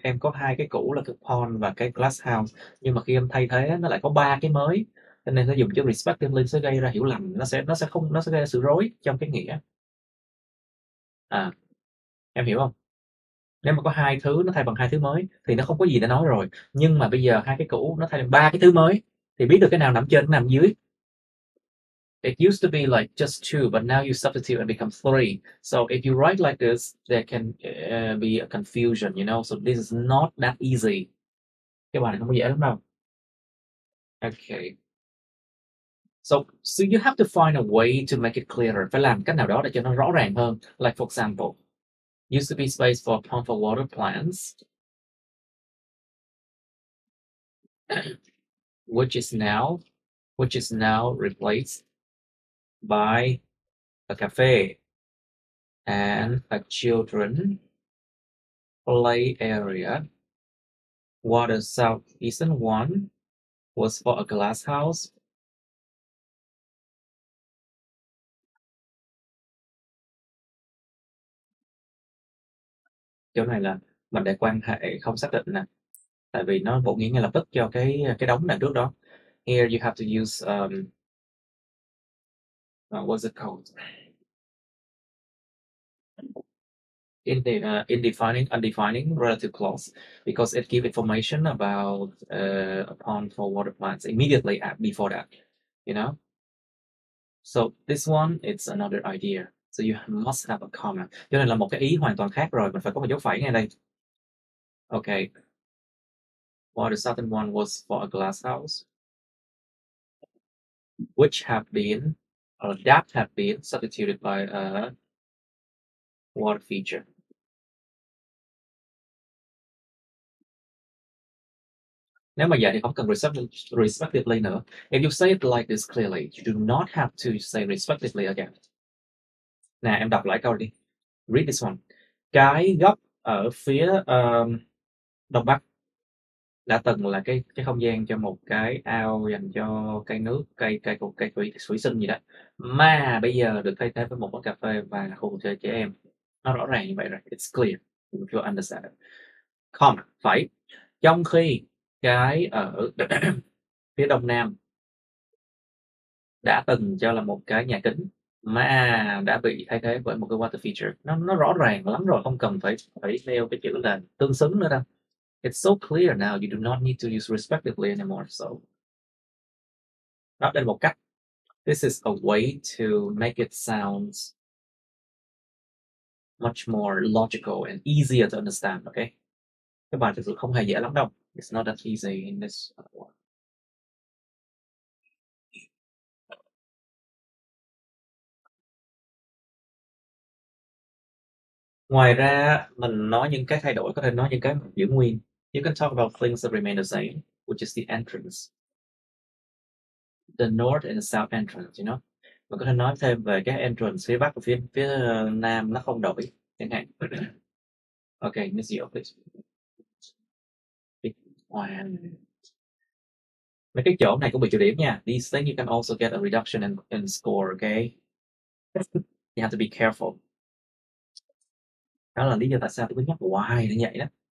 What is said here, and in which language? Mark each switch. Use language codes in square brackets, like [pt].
[vi] Em có hai cái cũ là cái pond và cái glass house, nhưng mà khi em thay thế nó lại có ba cái mới, cho nên nó dùng chữ respectively sẽ gây ra hiểu lầm, nó sẽ gây ra sự rối trong cái nghĩa. Em hiểu không? Nếu mà có hai thứ nó thay bằng hai thứ mới thì nó không có gì để nói rồi, nhưng mà bây giờ hai cái cũ nó thay bằng ba cái thứ mới thì biết được cái nào nằm trên, cái nào nằm dưới. [en] It used to be like just two, but now you substitute and become three. So if you write like this, there can be a confusion, you know. So this is not that easy. [vi] Cái bài này không có dễ lắm đâu. [en] Okay. So you have to find a way to make it clearer. [vi] Phải làm cách nào đó để cho nó rõ ràng hơn. [en] Like for example, used to be space for pump for water plants, which is now replaced by a cafe and a children play area. While the southeastern one was for a glass house. [vi] Chỗ này là mình để quan hệ không xác định nè, tại vì nó vô nghĩa ngay lập tức cho cái đống đằng trước đó. [en] Here you have to use what's it called? Undefining relative clause, because it gives information about a pond for water plants immediately before that, you know. So this one, it's another idea. So you must have a comma. [vi] Cho nên là một cái ý hoàn toàn khác rồi, mình phải có một dấu phẩy ngay đây. [en] Okay. Well, the second one was for a glass house, which have been, or that have been substituted by a what feature. [vi] Nếu mà vậy thì không cần respectively nữa. [en] If you say it like this clearly, you do not have to say respectively again. [vi] Nè, em đọc lại câu đi. [en] Read this one. [vi] Cái góc ở phía đông bắc đã từng là cái không gian cho một cái ao dành cho cây nước, cây thủy sinh gì đó. Mà bây giờ được thay thế với một quán cà phê và khu vui chơi trẻ em. Nó rõ ràng như vậy rồi. [en] It's clear. If you understand it. Comma, [vi] phải. Trong khi cái ở phía đông nam đã từng cho là một cái nhà kính mà đã bị thay thế bởi một cái water feature. Nó rõ ràng lắm rồi, không cần phải nêu cái chữ là tương xứng nữa đâu. [en] It's so clear now, you do not need to use respectively anymore. So [vi] đó, đây là một cách. [en] This is a way to make it sound much more logical and easier to understand, okay? [vi] Cái bài thực sự không hề dễ lắm đâu. [en] It's not that easy in this one. [vi] Ngoài ra, mình nói những cái thay đổi, có thể nói những cái giữ nguyên. [en] You can talk about things that remain the same, which is the entrance. The north and the south entrance, you know. [vi] Mình có thể nói thêm về cái entrance phía bắc và phía nam nó không đổi. Chẳng hạn. [en] Okay, Miss Diệu, please. [vi] Wow. Mấy cái chỗ này cũng bị trừ điểm nha. [en] These things you can also get a reduction in score, okay? You have to be careful. [vi] Đó là lý do tại sao tôi cứ nhắc hoài như vậy đó.